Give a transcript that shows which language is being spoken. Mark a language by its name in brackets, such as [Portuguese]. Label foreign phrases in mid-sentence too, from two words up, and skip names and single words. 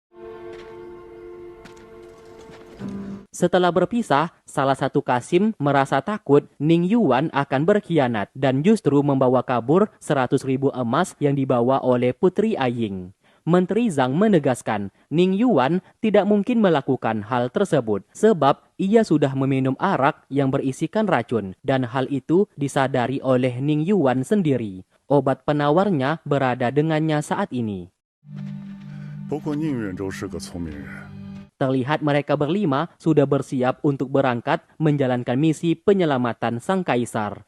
[Indonesian] Setelah berpisah, salah satu Qasim merasa takut Ning Yuan akan berkhianat dan justru membawa kabur 100.000 emas yang dibawa oleh Putri Aying. Menteri Zhang menegaskan Ning Yuan tidak mungkin melakukan hal tersebut sebab ia sudah meminum arak yang berisikan racun dan hal itu disadari oleh Ning Yuan sendiri. Obat penawarnya berada dengannya saat ini. [Chinese] 不过宁远州是个聪明人。 [Indonesian] Terlihat mereka berlima sudah bersiap untuk berangkat menjalankan misi penyelamatan sang kaisar.